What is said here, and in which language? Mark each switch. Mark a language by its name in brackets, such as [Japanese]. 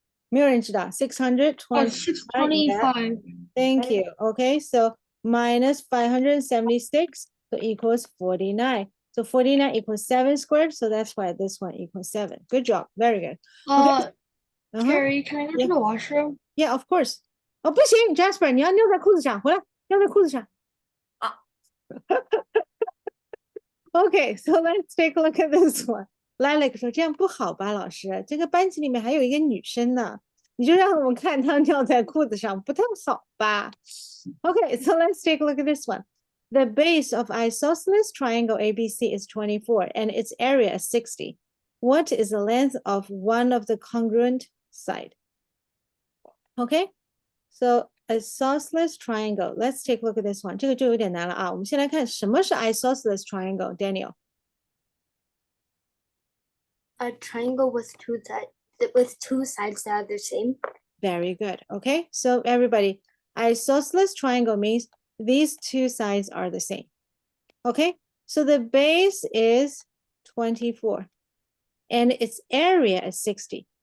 [Chinese] 没有人知道 625. 625. [English] Thank you. Okay, so minus 576, so equals 49. So 49 equals 7 squared, so that's why this one equals 7. Good job. Very good. Uh-huh. Carrie, can I go Yeah. to the washroom? Yeah, of course. [Chinese] 哦，不行，Jasper，你要尿在裤子上，回来，尿在裤子上。 [English] Okay, so let's take a look at this one. [Chinese] Lilac 说这样不好吧，老师，这个班级里面还有一个女生呢，你就让我们看她尿在裤子上，不太好吧？ [English] Okay, so let's take a look at this one. The base of isosceles triangle ABC is 24 and its area is 60. What is the length of one of the congruent side? Okay, so isosceles triangle. Let's take a look at this one. [Chinese] 这个就有点难了啊。我们先来看什么是 isosceles triangle, Daniel. [English] A triangle with two sides that are the same. Very good. Okay, so everybody, isosceles triangle means these two sides are the same. Okay, so the base is 24 and its area is 60.